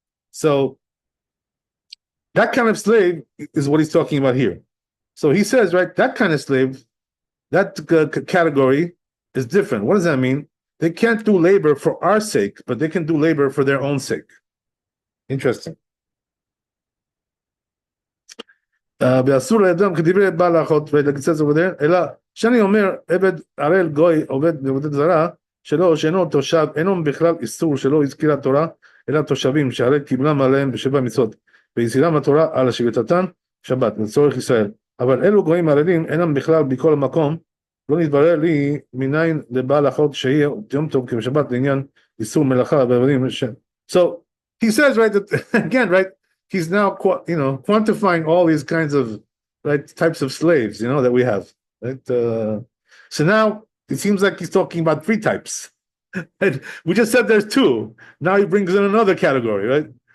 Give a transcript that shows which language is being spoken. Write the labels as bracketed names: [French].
[English] So that kind of slave is what he's talking about here. So he says, right, that kind of slave, that category is different. What does that mean? They can't do labor for our sake, but they can do labor for their own sake. Interesting. [Hebrew] ואסור לאדם כדברי בעל האחות, [English] it says over there, [Hebrew] אלא שאני אומר, עבד ערל גוי עובד בעבודת זרה, שאינו תושב, אינו בכלל איסור שלא הזכירה התורה, אלא תושבים שהרי קיבלם עליהם בשבע מצוות, ויזכירם התורה על השבתתן שבת, לצורך ישראל. אבל אלו גויים ערלים אינם בכלל בכל המקום, לא נתברר לי מניין לבעל האחות שיהיה יום טוב כבשבת לעניין איסור מלאכה ועבדים. [English] So he says, right, that again, right, he's now quantifying all these kinds of types of slaves, that we have. Right? So now it seems like he's talking about three types. And we just said there's two. Now he brings in another category, right?